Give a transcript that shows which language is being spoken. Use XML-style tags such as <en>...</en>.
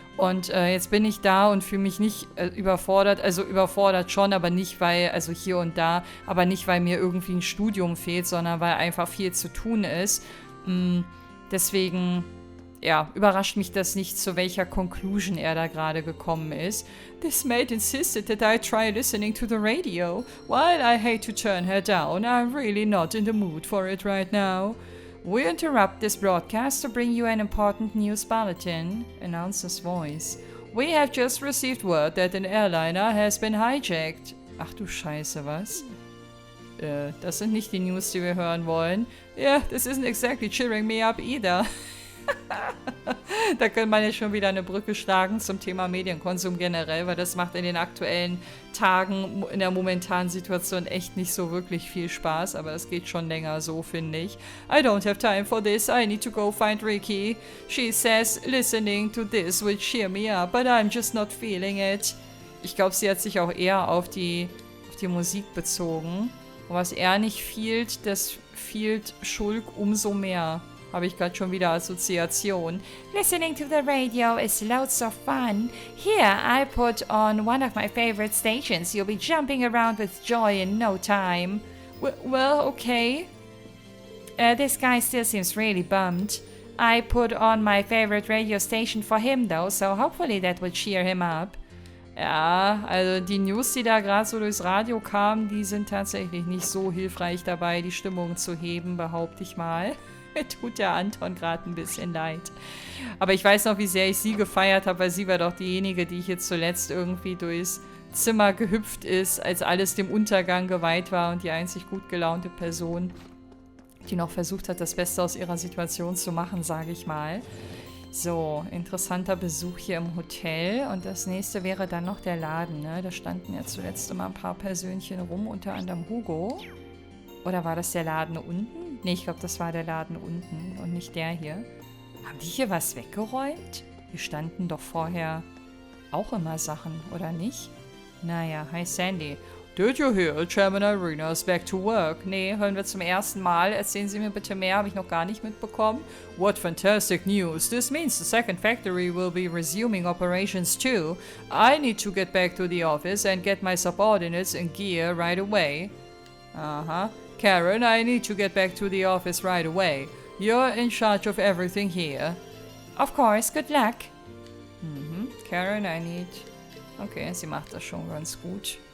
<de>Und jetzt bin ich da und fühle mich nicht überfordert, also überfordert schon, aber nicht, also hier und da, aber nicht, weil mir irgendwie ein Studium fehlt, sondern weil einfach viel zu tun ist. Deswegen... Ja, überrascht mich das nicht, zu welcher Conclusion er da gerade gekommen ist.</de> <en>This maid insisted that I try listening to the radio. While I hate to turn her down, I'm really not in the mood for it right now. We interrupt this broadcast to bring you an important news bulletin, announces voice. We have just received word that an airliner has been hijacked.</en> <de>Ach du Scheiße, was? Das sind nicht die News, die wir hören wollen.</de> <en>Yeah, this isn't exactly cheering me up either.</en> <de>Da könnte man ja schon wieder eine Brücke schlagen zum Thema Medienkonsum generell, weil das macht in den aktuellen Tagen, in der momentanen Situation echt nicht so wirklich viel Spaß, aber es geht schon länger so, finde ich.</de> <en>I don't have time for this, I need to go find Ricky. She says listening to this will cheer me up, but I'm just not feeling it.</en> <de>Ich glaube, sie hat sich auch eher auf die Musik bezogen. Und was er nicht fehlt, das fehlt Schulk umso mehr. Habe ich gerade schon wieder Assoziation.</de> <en>Listening to the radio is loads of fun. Here, I put on one of my favorite stations. You'll be jumping around with joy in no time. Well, okay. This guy still seems really bummed. I put on my favorite radio station for him, though, so hopefully that will cheer him up.</en> <de>Ja, also die News, die da gerade so durchs Radio kamen, die sind tatsächlich nicht so hilfreich dabei, die Stimmung zu heben, behaupte ich mal. Mir tut der Anton gerade ein bisschen leid. Aber ich weiß noch, wie sehr ich sie gefeiert habe, weil sie war doch diejenige, die hier zuletzt irgendwie durchs Zimmer gehüpft ist, als alles dem Untergang geweiht war und die einzig gut gelaunte Person, die noch versucht hat, das Beste aus ihrer Situation zu machen, sage ich mal. So, interessanter Besuch hier im Hotel. Und das nächste wäre dann noch der Laden, ne? Da standen ja zuletzt immer ein paar Persönchen rum, unter anderem Hugo. Oder war das der Laden unten? Ne, ich glaube, das war der Laden unten und nicht der hier. Haben die hier was weggeräumt? Hier standen doch vorher auch immer Sachen, oder nicht?</de> <en>Naja, hi Sandy. Did you hear? Chairman Irina is back to work.</en> <de>Nee, hören wir zum ersten Mal. Erzählen Sie mir bitte mehr, habe ich noch gar nicht mitbekommen.</de> <en>What fantastic news. This means the second factory will be resuming operations too. I need to get back to the office and get my subordinates in gear right away. Uh-huh. Karen, I need to get back to the office right away. You're in charge of everything here. Of course, good luck. Karen, I need...</en> <de>Okay, sie macht das schon ganz gut.</de>